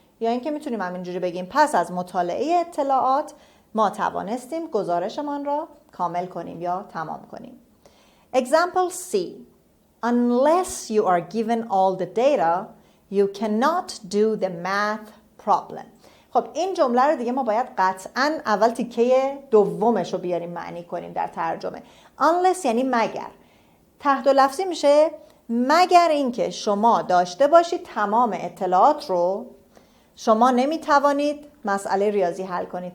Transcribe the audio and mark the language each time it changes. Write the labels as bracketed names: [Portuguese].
[Persian] یا اینکه میتونیم همینجوری بگیم پس از مطالعه اطلاعات ما توانستیم گزارشمان را کامل کنیم یا تمام کنیم. [English] Example C. Unless you are given all the data, you cannot do the math problem. [Persian] خب این جمله رو دیگه ما باید قطعاً اول تیکه دومش رو بیاریم معنی کنیم در ترجمه. Unless یعنی مگر. تحت لفظی میشه مگر اینکه شما داشته باشید تمام اطلاعات رو، شما نمیتوانید مسئله ریاضی حل کنید.